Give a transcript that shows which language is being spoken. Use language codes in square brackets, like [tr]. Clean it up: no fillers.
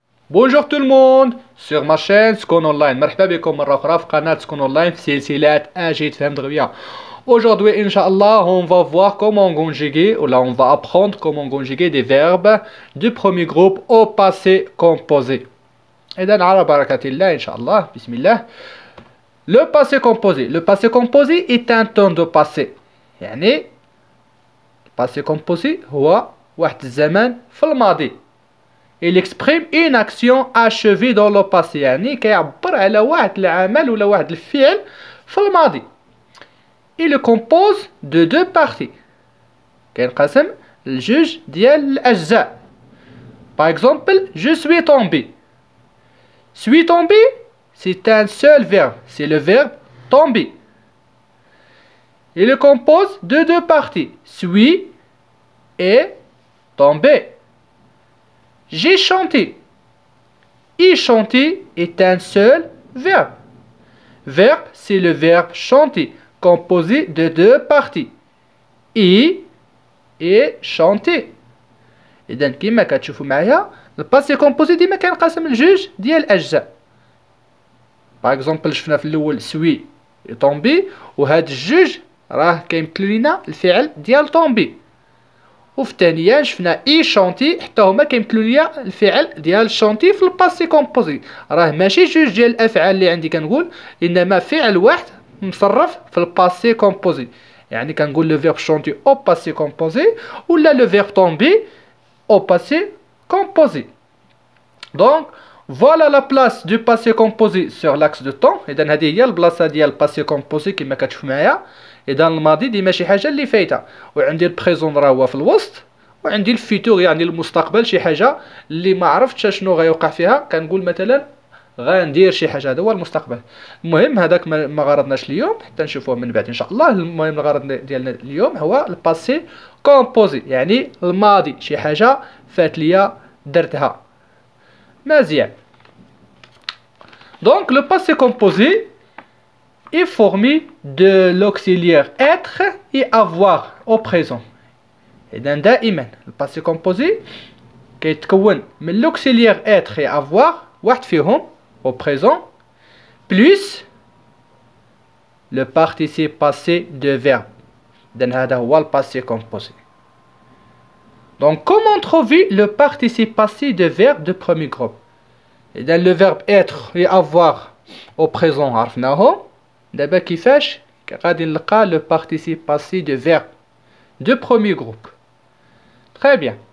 [fr] Bonjour tout le monde sur ma chaîne Skon Online. [ar] مرحبا بكم مرة أخرى في قناة سكون أونلاين في سلسلة أجي تفهم دغيا. [fr] Aujourd'hui, Inch'Allah, on va voir comment conjuguer, ou là on va apprendre comment conjuguer des verbes du premier groupe au passé composé. [ar] إذن على بركة الله Inch'Allah, Bismillah. [fr] Le passé composé. Le passé composé est un temps de passé. [ar] يعني passé composé هو واحد الزمان في الماضي. [fr] Il exprime une action achevée dans le passé. [ar] يعني كيعبر على واحد العمل ولا واحد الفعل في الماضي. [fr] Il le compose de deux parties. [ar] كينقسم لجوج ديال الأجزاء. [fr] Par exemple, je suis tombé. Suis tombé, c'est un seul verbe. C'est le verbe tomber. Il le compose de deux parties. Suis et tomber. J'ai chanté. Y chanter est un seul verbe. Verbe, c'est le verbe chanter, composé de deux parties. Y et chanter. [ar] إذن كما كتشوفوا معايا الباسي كومبوزي ديما كينقسم لجوج ديال الأجزاء. باغ اكزومبل شفنا في الأول سوي طومبي وهاد الجوج راه كيمثلوا لينا الفعل ديال طومبي. وفي الثانية شفنا اي شونتي حتى هما كيمثلوا ليا الفعل ديال شونتي في الباسي كومبوزي. راه ماشي جوج ديال الأفعال اللي عندي كنقول، إنما فعل واحد مصرف في الباسي كومبوزي. يعني كنقول لو فيرب شونتي او باسي كومبوزي ولا لو فيرب طومبي [fr] au passé composé. Donc, voilà la place du passé composé sur l'axe de temps. [ar] إذن هذه هي البلاصة ديال الباسي كومبوزي كما كتشوفوا معايا. إذن الماضي ديما شي حاجة اللي فايتة، وعندي البريزون راه هو في الوسط، وعندي الفيتور يعني المستقبل شي حاجة اللي ما عرفتش شنو غيوقع فيها، كنقول مثلا غندير شي حاجة، هذا هو المستقبل. المهم هذاك ما غرضناش اليوم، حتى نشوفوه من بعد إن شاء الله. المهم الغرض ديالنا اليوم هو الباسي كومبوزي، يعني الماضي شي حاجة فات ليا درتها. مزيان. [fr] Donc le passé composé est formé de l'auxiliaire être et avoir au présent. [ar] إذن دائما الباسي كومبوزي كيتكون من [fr] l'auxiliaire être et avoir [ar] واحد فيهم [fr] au présent plus le participe passé de verbe. [ar] إذن هذا هو الباسي كومبوزي. [fr] Donc comment trouver le participe passé de verbe de premier groupe؟ إذن le verbe être et avoir au présent عرفناهم. [ar] دابا كيفاش غادي نلقى [fr] le participe passé de verbe de premier groupe؟ Très bien.